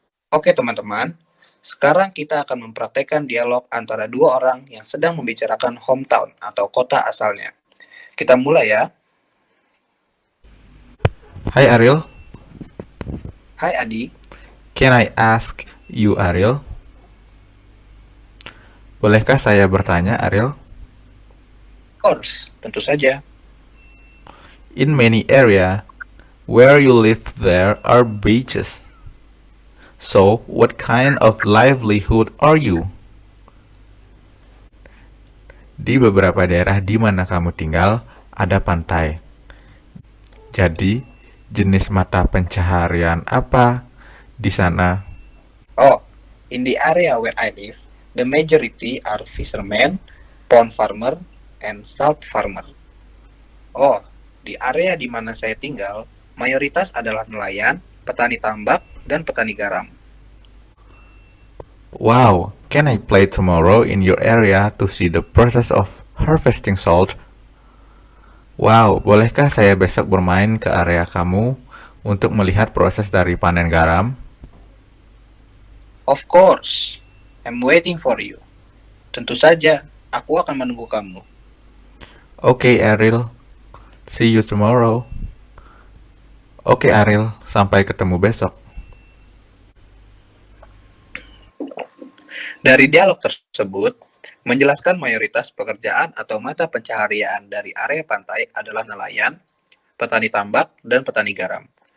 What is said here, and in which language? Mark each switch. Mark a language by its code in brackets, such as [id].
[id] Oke teman-teman, sekarang kita akan mempraktekkan dialog antara dua orang yang sedang membicarakan hometown atau kota asalnya. Kita mulai ya. Hai Ariel, Hai Adi. [en] can I ask you Ariel? [id] Bolehkah saya bertanya Ariel? [en] Of course, [id] tentu saja. [en] In many area where you live there are beaches. So, what kind of livelihood are you? [id] Di beberapa daerah di mana kamu tinggal ada pantai. Jadi, jenis mata pencaharian apa di sana? [en] Oh, in the area where I live, the majority are fishermen, pond farmer, and salt farmer. [id] Oh, di area di mana saya tinggal, mayoritas adalah nelayan, petani tambak, dan petani garam. [en] Wow, can I play tomorrow in your area to see the process of harvesting salt? [id] Wow, bolehkah saya besok bermain ke area kamu untuk melihat proses dari panen garam? [en] Of course, I'm waiting for you. [id] Tentu saja, aku akan menunggu kamu. [en] Oke, Ariel. See you tomorrow. Oke, Ariel. [id] Sampai ketemu besok. Dari dialog tersebut, menjelaskan mayoritas pekerjaan atau mata pencaharian dari area pantai adalah nelayan, petani tambak, dan petani garam.